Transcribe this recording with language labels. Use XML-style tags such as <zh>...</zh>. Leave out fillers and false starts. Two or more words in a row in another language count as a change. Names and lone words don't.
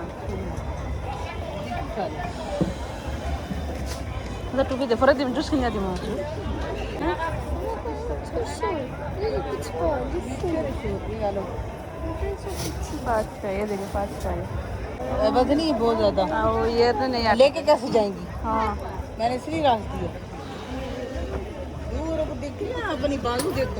<it>da tu vede fuori di giusto che andiamo</it> <hi>अच्छा ये देखो अच्छा है वजनी है बहुत ज्यादा। और ये तो नहीं आता लेके कैसे जाएंगी? हाँ मैंने इसलिए राख दिया। दूर को देखती है ना, अपनी बाजू देखो।</hi>